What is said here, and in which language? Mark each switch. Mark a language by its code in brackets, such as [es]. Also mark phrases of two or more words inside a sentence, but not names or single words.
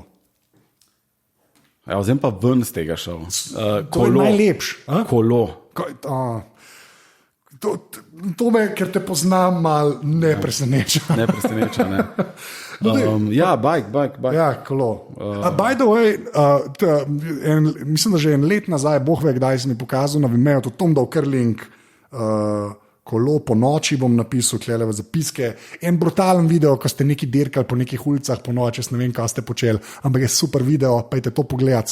[sl] Ja, zdaj pa ven z tega šel. To je najlepš. Kolo. To me, ker te poznam, malo ne preseneča. Ne preseneča, ne. Ja, bike. Ja, kolo. [en] By the way, [sl] mislim, da že en let nazaj, boh ve, kdaj si mi pokazal na Vimeo, to Tom dal kar link, kolo po noči bom napisal, klele v zapiske. En brutalen video, ko ste neki dirkali po nekih ulicah po noči, jaz ne vem, kaj ste počeli, ampak je super video, pejte to pogledati.